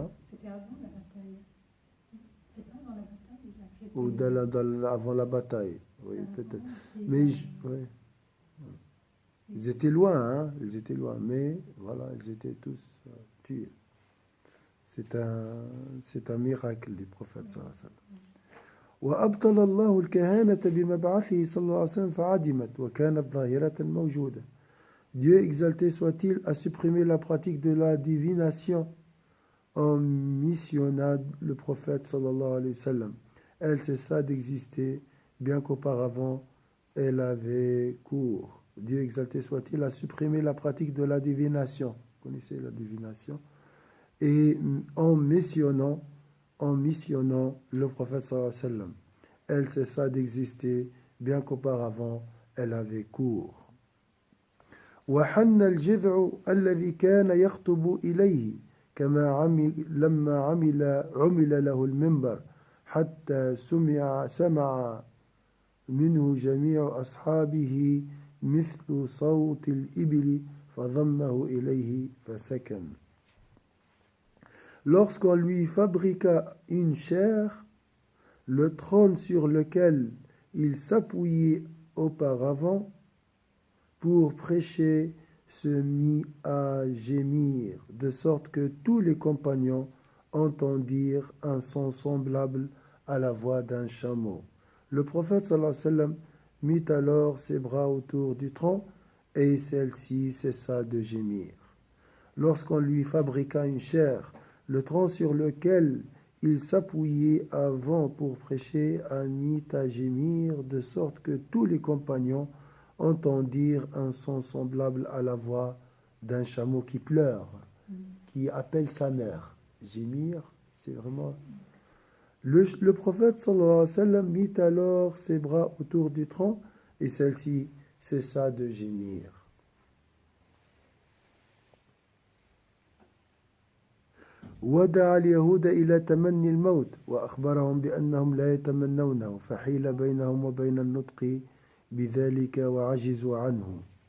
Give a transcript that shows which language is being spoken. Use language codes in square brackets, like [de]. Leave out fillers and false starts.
[fr] c'était avant la bataille. C'est pas avant la bataille ou avant la bataille, oui peut-être. Mais oui. Ils étaient loin, mais voilà, ils étaient tous tués. C'est un miracle du prophète sallallahu alayhi wa sallam. [ar] وأبطل الله الكهانة بمبعثه صلى الله عليه وسلم فعدمت وكانت ظاهرة موجودة. [fr] Dieu exalté soit-il a supprimé la pratique de la divination on missionna le prophète sallallahu alayhi wa sallam. Elle cessa d'exister, bien qu'auparavant elle avait cours. Dieu exalté soit-il a supprimé la pratique de la divination. Vous connaissez la divination? Et en missionnant le prophète sallallahu alayhi wa sallam, elle cessa d'exister, bien qu'auparavant elle avait cours. [ar] وحن الجذع الذي كان يخطب إليه كما لما عمل له المنبر حتى سمع منه جميع أصحابه مثل صوت الإبل فضمه إليه فسكن. [fr] Lorsqu'on lui fabriqua une chaire, le trône sur lequel il s'appuyait auparavant pour prêcher se mit à gémir, de sorte que tous les compagnons entendirent un son semblable à la voix d'un chameau. Le prophète sallallahu alayhi wa sallam mit alors ses bras autour du tronc et celle-ci cessa de gémir. Lorsqu'on lui fabriqua une chaire, le tronc sur lequel il s'appuyait avant pour prêcher en mit à gémir, de sorte que tous les compagnons entendirent un son semblable à la voix d'un chameau qui pleure, qui appelle sa mère. Gémir, c'est vraiment... Le prophète sallallahu alayhi wa sallam mit alors ses bras autour du tronc et celle-ci cessa de gémir. [ar] ودع اليهود إلى تمني الموت وأخبرهم بأنهم لا يتمنونه فحيل بينهم وبين النطق بذلك وعجزوا عنه.